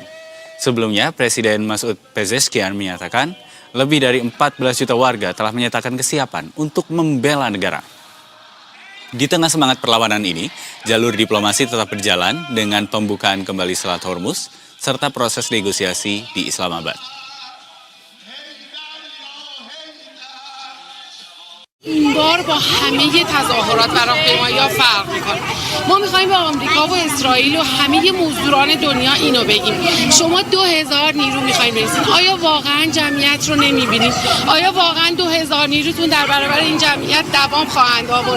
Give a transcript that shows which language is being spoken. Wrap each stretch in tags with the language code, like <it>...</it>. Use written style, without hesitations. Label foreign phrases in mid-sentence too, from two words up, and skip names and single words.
<id>Sebelumnya, Presiden Masoud Pezeshkian menyatakan lebih dari 14 juta warga telah menyatakan kesiapan untuk membela negara. Di tengah semangat perlawanan ini, jalur diplomasi tetap berjalan dengan pembukaan kembali Selat Hormuz serta proses negosiasi di Islamabad.</id> <fa>این بار با همه تظاهرات و راهپیمایی‌ها فرق می‌کنه. ما می‌خوایم به آمریکا و اسرائیل و همه مزدوران دنیا اینو بگیم. شما 2000 نیرو می‌خواید برسید. آیا واقعاً جمعیت رو نمی‌بینید؟ آیا واقعاً 2000 نیروتون در برابر این جمعیت دوام خواهند آورد؟</fa>